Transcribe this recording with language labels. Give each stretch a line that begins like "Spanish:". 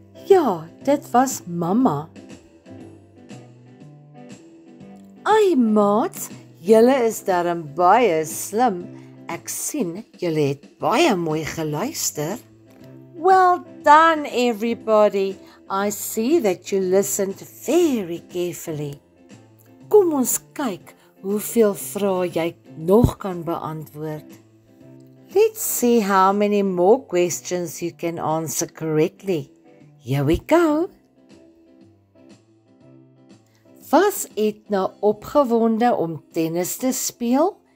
Afrikaans: Ja, dit was mamma. Ai maats, julle is darm baie slim. Ek sien julle het baie mooi geluister.
English: Well done, everybody. I see that you listened very carefully.
Afrikaans: Kom ons kyk hoeveel vrae jy nog kan beantwoord.
English: Let's see how many more questions you can answer correctly. Here we go.
Afrikaans: Was Edna opgewonde om tennis te speel?